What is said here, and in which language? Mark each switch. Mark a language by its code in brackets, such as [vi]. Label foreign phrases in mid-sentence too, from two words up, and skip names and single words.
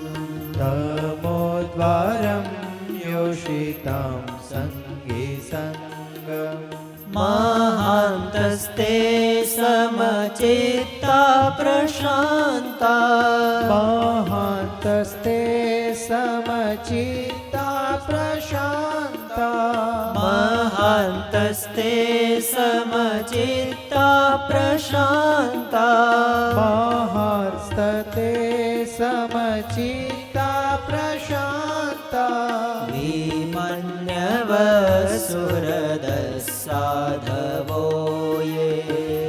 [sa] तमोद्वारं योषितां सङ्गिसङ्गम्, महान्तस्ते समचित्ता प्रशान्ता, महान्तस्ते समचित्ता प्रशान्ता, મહાર્તસ્તે સમચિત્તા પ્રશાંતા મહાર્તસ્તે સમચિત્તા પ્રશાંતા વિમન્યવ સુહૃદસાધવો યે